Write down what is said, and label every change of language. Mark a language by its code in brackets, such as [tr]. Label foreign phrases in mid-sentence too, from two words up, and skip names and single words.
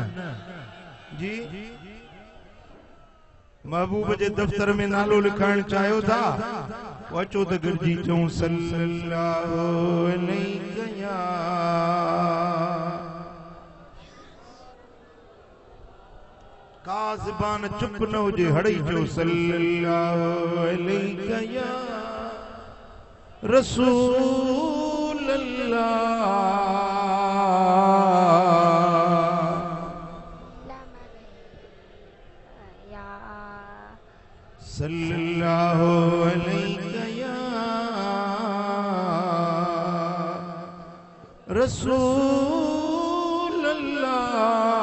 [sd] जी महबूब जे दफ़्तर में नालो लिखाइण चाहियो था? अचो त गॾिजी चऊं [ar] صلى الله عليه يا [sd] का ज़बान चुप न हुजे, हड़ई जो [ar] صلى الله عليه يا رسول الله صلى الله عليه يا رسول الله.